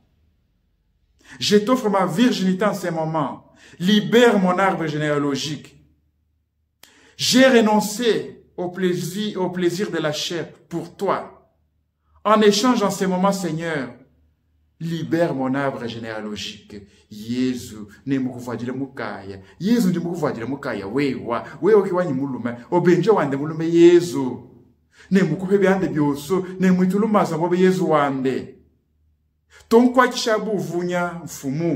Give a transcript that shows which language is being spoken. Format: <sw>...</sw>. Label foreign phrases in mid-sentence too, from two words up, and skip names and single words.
<fr>Je t'offre ma virginité en ces moments. Libère mon arbre généalogique. J'ai renoncé au plaisir de la chair pour toi. En échange en ces moments, Seigneur, libère mon arbre généalogique.</fr> <lu>Yesu, ne mukuvadile mukaya. Yesu ndi mukuvadile mukaya wewa. Wewa kiwanyi mulume. Obenje wande mulume Yesu. Ne mukupe byande byoso. Ne mwitulumaza bobe Yesu wande. Tonkwa kishabu uvunya mfumu.</lu>